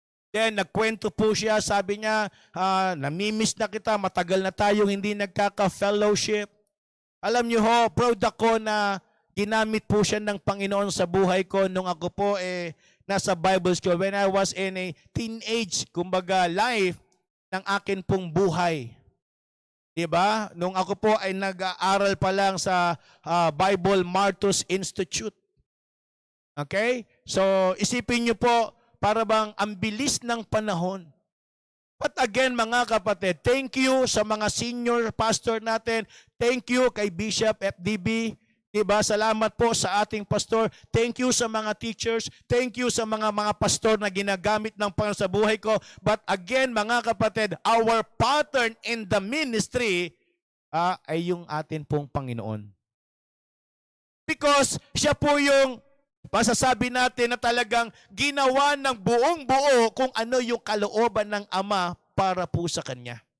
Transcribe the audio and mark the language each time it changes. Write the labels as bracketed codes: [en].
[tl] Then, nagkwento po siya, sabi niya, namimiss na kita, matagal na tayong hindi nagkaka-fellowship. Alam niyo ho, proud ako na ginamit po siya ng Panginoon sa buhay ko nung ako po nasa Bible School. [en] When I was in a teenage, kumbaga, life [tl] ng akin pong buhay. Diba? Nung ako po ay nag-aaral pa lang sa Bible Martus Institute. Okay? So, isipin niyo po, para bang ang bilis ng panahon. [en] But again, [tl] mga kapatid, [en] thank you sa mga senior pastor natin. Thank you kay Bishop FDB. [tl] Diba? Salamat po sa ating pastor. [en] Thank you [tl] sa mga teachers. Thank you sa mga pastor na ginagamit ng Panginoon sa buhay ko. [en] But again, [tl] mga kapatid, [en] our pattern in the ministry [tl] ay yung atin pong Panginoon. Because siya po yung masasabi natin na talagang ginawa ng buong buo kung ano yung kalooban ng Ama para po sa Kanya.